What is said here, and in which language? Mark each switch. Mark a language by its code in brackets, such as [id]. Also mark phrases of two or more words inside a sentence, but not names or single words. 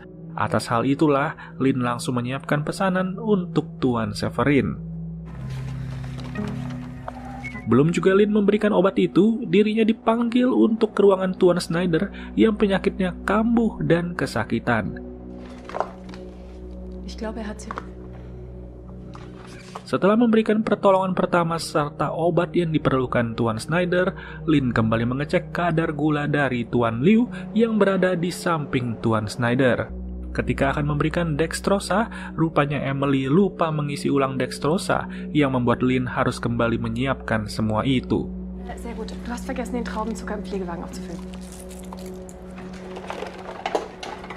[id] Atas hal itulah, Lin langsung menyiapkan pesanan untuk Tuan Severin. Belum juga Lin memberikan obat itu, dirinya dipanggil untuk ke ruangan Tuan Schneider yang penyakitnya kambuh dan kesakitan. [de] Ich glaube, er hat sie. [id] Setelah memberikan pertolongan pertama serta obat yang diperlukan Tuan Schneider, Lin kembali mengecek kadar gula dari Tuan Liu yang berada di samping Tuan Schneider. Ketika akan memberikan dextrosa, rupanya Emily lupa mengisi ulang dextrosa yang membuat Lin harus kembali menyiapkan semua itu. [de] Sehr gut. Du hast vergessen, den Traubenzucker im Pflegewagen aufzufüllen.